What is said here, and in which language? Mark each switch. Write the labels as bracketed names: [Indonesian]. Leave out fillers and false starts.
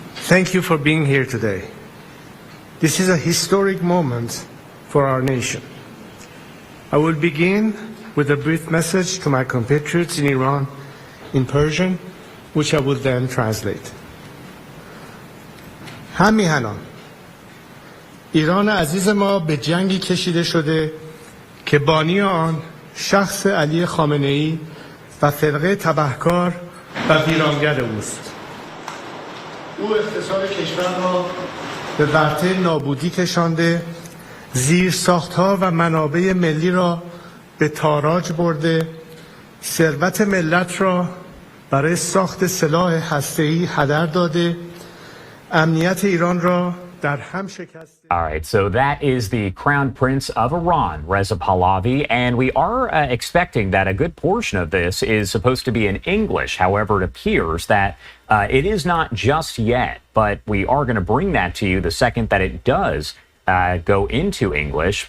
[English] Thank you for being here today. This is a historic moment for our nation. I will begin with a brief message to my compatriots in Iran in Persian, which I will then translate. [Persian] هم میهنان، ایران عزیز ما به جنگی کشیده شده که بانی آن شخص علی خامنه‌ای و فرقه تبهکار و ویرانگر اوست. او اقتصاد کشور را به ورطه نابودی کشانده، زیرساخت‌ها و منابع ملی را به تاراج برده، ثروت ملت را برای ساخت سلاح هسته‌ای هدر داده، امنیت ایران را در هم شکسته. [English] All right, so that is the Crown Prince of Iran, Reza Pahlavi, and we are expecting that a good portion of this is supposed to be in English. However, it appears that it is not just yet, but we are going to bring that to you the second that it does go into English.